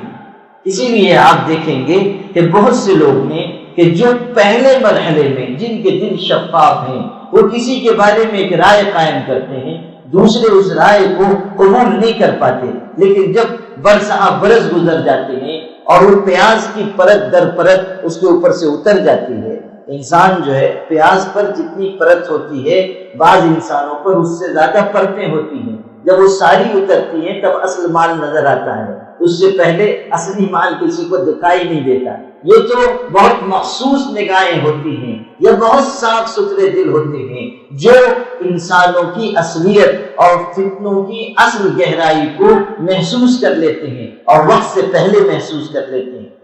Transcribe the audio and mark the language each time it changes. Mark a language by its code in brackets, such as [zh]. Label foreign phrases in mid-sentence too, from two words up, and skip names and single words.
[ur] اسی لیے آپ دیکھیں گے کہ بہت سے لوگ ہیں کہ جو پہلے مرحلے میں جن کے دل شفاف ہیں وہ کسی کے بارے میں ایک رائے قائم کرتے ہیں، دوسرے اس رائے کو قبول نہیں کر پاتے. لیکن جب برس گزر جاتے ہیں اور وہ پیاز کی پرت در پرت اس کے اوپر سے اتر جاتی ہے. انسان جو ہے پیاز پر جتنی پرت ہوتی ہے بعض انسانوں پر اس سے زیادہ پرتیں ہوتی ہیں. جب وہ ساری اترتی ہیں تب اصل مال نظر آتا ہے، اس سے پہلے اصلی مال کسی کو دکھائی نہیں دیتا. یہ تو بہت مخصوص نگاہیں ہوتی ہیں، یہ بہت صاف ستھرے دل ہوتے ہیں جو انسانوں کی اصلیت اور فتنوں کی اصل گہرائی کو محسوس کر لیتے ہیں اور وقت سے پہلے محسوس کر لیتے ہیں.